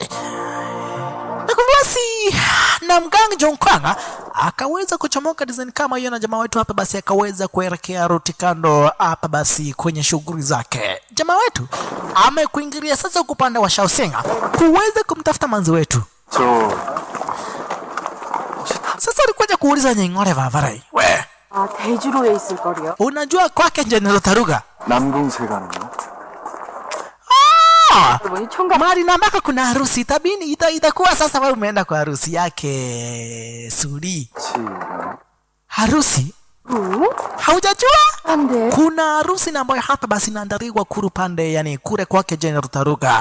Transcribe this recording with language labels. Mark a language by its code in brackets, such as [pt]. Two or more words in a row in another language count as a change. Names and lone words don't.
[sw] Basi na mganga Jonkanga akaweza kuchomoka design kama hiyo, na jamaa wetu hapa basi akaweza kuelekea ruti kando hapa basi kwenye shughuli zake. Jamaa wetu amekuingilia sasa kupanda wa Shaoxing kuweza kumtafuta manzi wetu. Sasa alikuja kuuliza Nying'ore Vavarai, we [ko] 대주로에 있을 거리요. [sw] unajua kwake General Taruga? [ko] 남궁세가는요? [sw] Mari na ambako kuna harusi tabini itakuwa sasa wewe umeenda kwa harusi yake Suli. Harusi? Haujajua? Kuna harusi na ambayo hapa basi inaandaliwa kuru pande, yani kure kwake General Taruga.